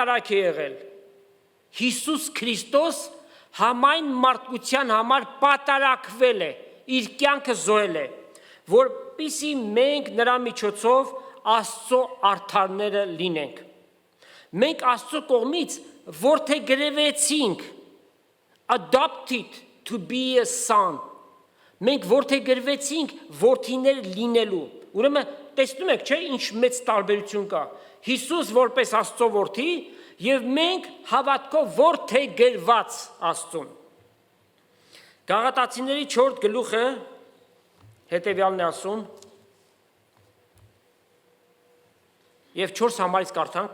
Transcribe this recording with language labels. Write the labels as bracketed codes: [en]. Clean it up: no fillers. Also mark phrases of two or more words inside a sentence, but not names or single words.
[hy] է եղել։ Հիսուս Քրիստոս համայն մարդկության համար պատարագվել է, իր կյանքը զոհել է, որպեսզի մենք նրա միջոցով Աստծո արդարները լինենք։ Մենք Աստծո կողմից որդեգրվեցինք, [en] adopted to be a son։ [hy] Մենք որդեգրվեցինք որդիներ լինելու։ Ուրեմն տեսնում եք, չէ՞, ինչ մեծ տարբերություն կա։ Հիսուս որպես Աստծո որդի եւ մենք հավատքով որդեգրված Աստծուն։ Գաղատացիների 4 գլուխը հետևյալն է ասում եւ 4 համարից կարդանք.